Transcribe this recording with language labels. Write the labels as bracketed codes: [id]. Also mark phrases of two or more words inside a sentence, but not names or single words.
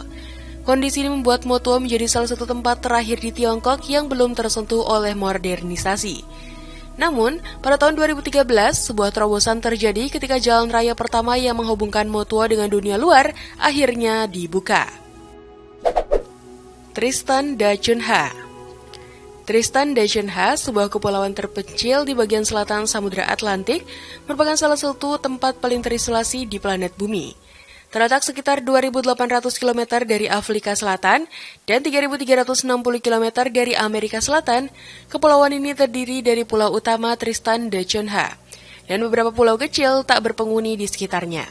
[id] Kondisi ini membuat Motuo menjadi salah satu tempat terakhir di Tiongkok yang belum tersentuh oleh modernisasi. Namun, pada tahun 2013, sebuah terobosan terjadi ketika jalan raya pertama yang menghubungkan Motuo dengan dunia luar akhirnya dibuka. Tristan da Cunha. Tristan da Cunha, sebuah kepulauan terpencil di bagian selatan Samudra Atlantik, merupakan salah satu tempat paling terisolasi di planet Bumi. Terletak sekitar 2.800 km dari Afrika Selatan dan 3.360 km dari Amerika Selatan, kepulauan ini terdiri dari pulau utama Tristan da Cunha dan beberapa pulau kecil tak berpenghuni di sekitarnya.